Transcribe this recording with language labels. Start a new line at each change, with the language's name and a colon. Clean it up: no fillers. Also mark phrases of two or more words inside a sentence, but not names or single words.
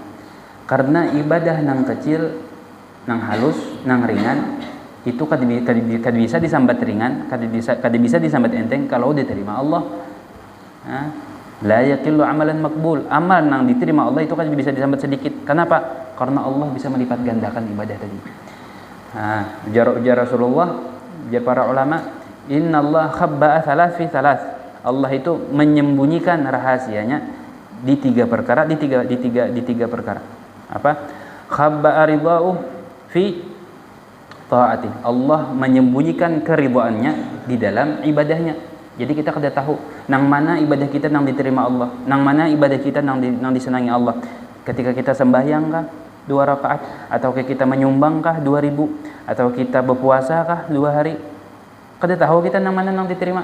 Banjar: Karena ibadah nang kecil, nang halus, nang ringan itu kada bisa disambat ringan, kada bisa disambat enteng kalau diterima Allah.
Arabic: La yaqillu amalan makbul.
Banjar: Amal nang diterima Allah itu kada bisa disambat sedikit.
Indonesian: Kenapa? Karena Allah bisa melipat gandakan ibadah tadi.
Banjar: Ujar Rasulullah, ujar para ulama,
Arabic: innallaha khabba'a thalath fi thalath.
Indonesian: Allah itu menyembunyikan rahasianya di tiga perkara, di tiga perkara. Apa?
Arabic: Khabba'a ridha'u fi ta'ati.
Indonesian: Allah menyembunyikan keridhaannya di dalam ibadahnya.
Banjar: Jadi kita kada tahu nang mana ibadah kita nang diterima Allah, nang mana ibadah kita nang disenangi Allah. Ketika kita sembahyang kah 2 rakaat, atau kita menyumbang kah 2.000, atau kita berpuasa kah 2 hari, kada tahu kita nang mana nang diterima.